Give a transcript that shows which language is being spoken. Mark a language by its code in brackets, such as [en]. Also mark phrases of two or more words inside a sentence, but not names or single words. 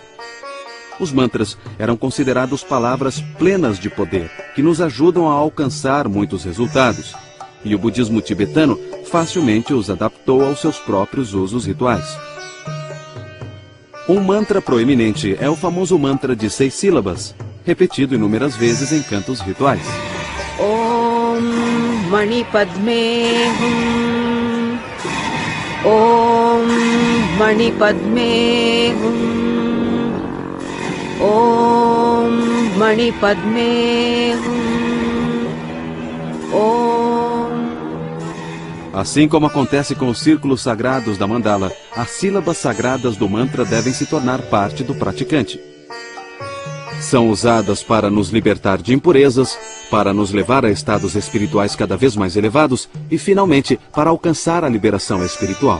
[pt] Os mantras eram considerados palavras plenas de poder, que nos ajudam a alcançar muitos resultados. E o budismo tibetano facilmente os adaptou aos seus próprios usos rituais. Um mantra proeminente é o famoso mantra de 6 sílabas, repetido inúmeras vezes em cantos rituais. [sa] Om Mani Padme Hum. Om Mani Padme Hum. Om Mani Padme Hum. Om. [pt] Assim como acontece com os círculos sagrados da mandala, as sílabas sagradas do mantra devem se tornar parte do praticante. São usadas para nos libertar de impurezas, para nos levar a estados espirituais cada vez mais elevados e, finalmente, para alcançar a liberação espiritual.